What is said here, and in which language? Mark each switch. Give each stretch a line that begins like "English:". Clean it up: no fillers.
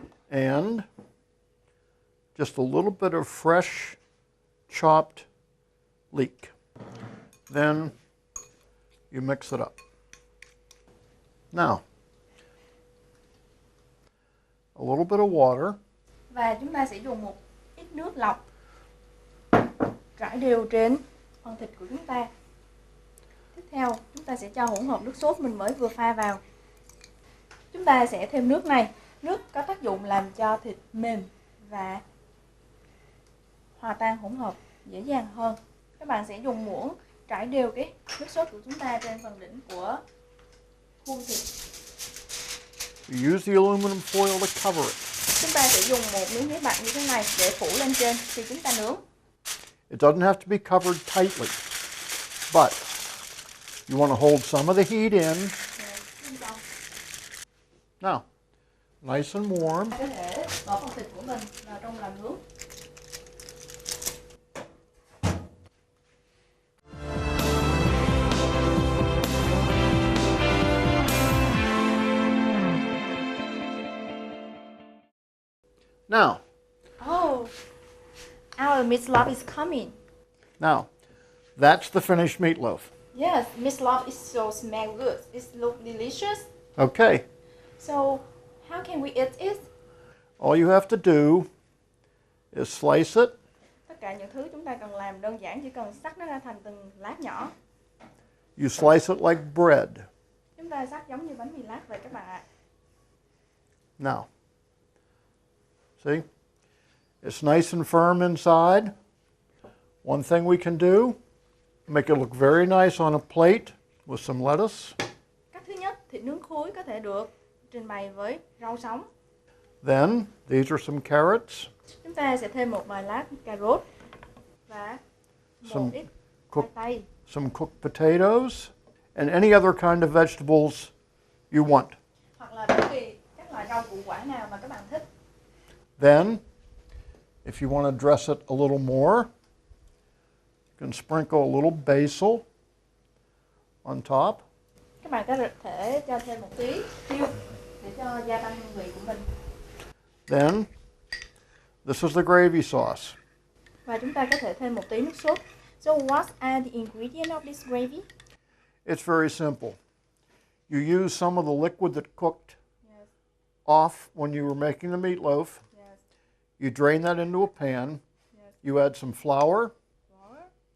English: And just a little bit of fresh chopped leek. Then you mix it up. Now, a little bit of water.
Vietnamese: Và chúng ta sẽ dùng một ít nước lọc rải đều trên phần thịt của chúng ta. Tiếp theo, chúng ta sẽ cho hỗn hợp nước sốt mình mới vừa pha vào. Chúng ta sẽ thêm nước này. Nước có tác dụng làm cho thịt mềm và hòa tan hỗn hợp dễ dàng hơn. Các bạn sẽ dùng muỗng trải đều cái nước sốt của chúng ta trên phần đỉnh của khuôn thịt.
English: You use the aluminum foil to cover it.
Vietnamese: Chúng ta sẽ dùng một miếng giấy bạc như thế này để phủ lên trên khi chúng ta nướng.
English: It doesn't have to be covered tightly, but you want to hold some of the heat in. Now, nice and warm.
Vietnamese: Có thể bỏ phần thịt của mình vào trong lò nướng.
English: Now, Oh, our meatloaf is coming. now, that's the finished meatloaf. Yes, meatloaf is so smell good. It look delicious. Okay, So, how can we eat it? all you have to do is slice it.
Vietnamese: Tất cả những thứ chúng ta cần làm đơn giản, chỉ cần cắt nó ra thành từng lát nhỏ.
English: You slice it like bread.
Vietnamese: Chúng ta cắt giống như bánh mì lát vậy các bạn ạ.
English: Now, see, it's nice and firm inside. One thing we can do, make it look very nice on a plate with some lettuce.
Vietnamese: Cách thứ nhất, thịt nướng khối có thể được trình bày với rau sống.
English: Then, these are some carrots,
Vietnamese: Chúng ta sẽ thêm một vài lát cà rốt và một
English: Some
Vietnamese: ít
English: cook-
Vietnamese: khoai tây,
English: some cooked potatoes, and any other kind of vegetables you want.
Vietnamese: hoặc là bất kỳ các loại rau củ quả nào mà các bạn thích.
English: Then, if you want to dress it a little more, you can sprinkle a little basil on top.
Vietnamese: Các bạn có thể cho thêm một tí tiêu để cho gia tăng hương vị của mình.
English: Then, this is the gravy sauce.
Vietnamese: Và chúng ta có thể thêm một tí nước sốt.
English: So what are the ingredients of this gravy? It's very simple. You use some of the liquid that cooked Yes, off when you were making the meatloaf. yes, You drain that into a pan. yes. You add some flour. Flour,